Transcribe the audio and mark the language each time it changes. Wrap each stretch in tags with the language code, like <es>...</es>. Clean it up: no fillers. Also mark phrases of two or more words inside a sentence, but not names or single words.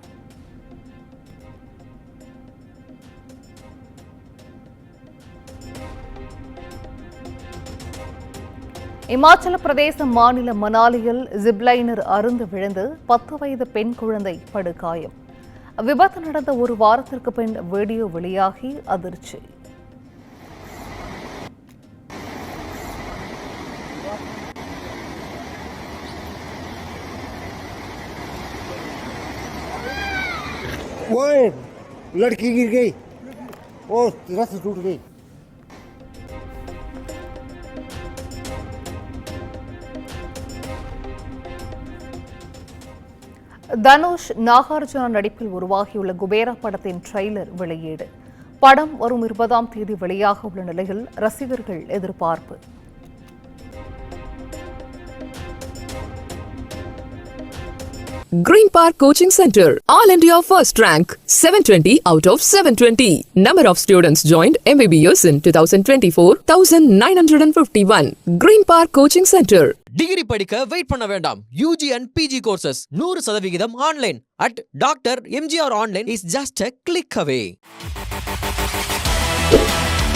<ta>இமாச்சல பிரதேச மாநிலம் மனாலியில் ஜிப்லைனர் அருந்து விழுந்து 10 வயது பெண் குழந்தை படுகாயம். விபத்து நடந்த ஒரு வாரத்திற்கு பின் வீடியோ வெளியாகி அதிர்ச்சி.</ta> <hi>वो लड़की गिर गई, वो रस्सी टूट गई.</hi> <ta>தனுஷ் நாகார்ஜுனா நடிப்பில் உருவாகியுள்ள குபேரா படத்தின் ட்ரெய்லர் வெளியீடு. படம் வரும் 20ஆம் தேதி வெளியாக உள்ள நிலையில் ரசிகர்கள் எதிர்பார்ப்பு.</ta> <en>Green Park Coaching Center, All India First Rank, 720 out of 720. Number of students joined MBBS in 2024, 1951. Green Park Coaching Center.</en> <ta>டிகிரி படிக்க வெயிட் பண்ண வேண்டாம்.</ta> <en>UG and PG courses 100% ஆன்லைன் at Dr. MGR Online is just a click away.</en>